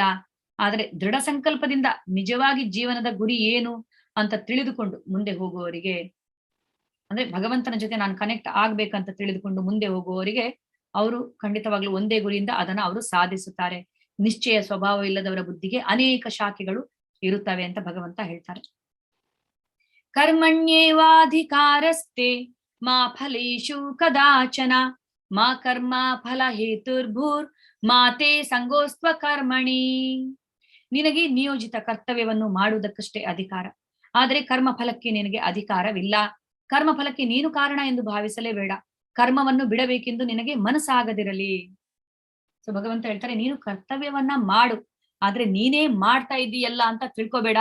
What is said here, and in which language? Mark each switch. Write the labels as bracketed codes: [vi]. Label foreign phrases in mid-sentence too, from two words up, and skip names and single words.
[kn] ಆದ್ರೆ ದೃಢ ಸಂಕಲ್ಪದಿಂದ ನಿಜವಾಗಿ ಜೀವನದ ಗುರಿ ಏನು ಅಂತ ತಿಳಿದುಕೊಂಡು ಮುಂದೆ ಹೋಗುವವರಿಗೆ, ಅಂದ್ರೆ ಭಗವಂತನ ಜೊತೆ ನಾನು ಕನೆಕ್ಟ್ ಆಗ್ಬೇಕಂತ ತಿಳಿದುಕೊಂಡು ಮುಂದೆ ಹೋಗುವವರಿಗೆ ಅವರು ಖಂಡಿತವಾಗ್ಲೂ ಒಂದೇ ಗುರಿಯಿಂದ ಅದನ್ನ ಅವರು ಸಾಧಿಸುತ್ತಾರೆ. ನಿಶ್ಚಯ ಸ್ವಭಾವ ಇಲ್ಲದವರ ಬುದ್ಧಿಗೆ ಅನೇಕ ಶಾಖೆಗಳು ಇರುತ್ತವೆ ಅಂತ ಭಗವಂತ ಹೇಳ್ತಾರೆ. [sa] ಕರ್ಮಣ್ಯೇವಾಧಿಕಾರಸ್ತೆ ಮಾ ಫಲೇಷು ಕದಾಚನ ಮಾ ಕರ್ಮ ಫಲ ಹೇತುರ್ಭೂರ್ ಮಾತೆ ಸಂಗೋಸ್ತ್ವ ಕರ್ಮಣಿ. [kn] ನಿನಗೆ ನಿಯೋಜಿತ ಕರ್ತವ್ಯವನ್ನು ಮಾಡುವುದಕ್ಕಷ್ಟೇ ಅಧಿಕಾರ, ಆದರೆ ಕರ್ಮ ಫಲಕ್ಕೆ ನಿನಗೆ ಅಧಿಕಾರವಿಲ್ಲ. ಕರ್ಮ ಫಲಕ್ಕೆ ನೀನು ಕಾರಣ ಎಂದು ಭಾವಿಸಲೇ ಬೇಡ. ಕರ್ಮವನ್ನು ಬಿಡಬೇಕೆಂದು ನಿನಗೆ ಮನಸ್ಸಾಗದಿರಲಿ. ಸೊ ಭಗವಂತ ಹೇಳ್ತಾರೆ, ನೀನು ಕರ್ತವ್ಯವನ್ನ ಮಾಡು, ಆದ್ರೆ ನೀನೇ ಮಾಡ್ತಾ ಇದ್ದೀಯಲ್ಲ ಅಂತ ತಿಳ್ಕೊಬೇಡ.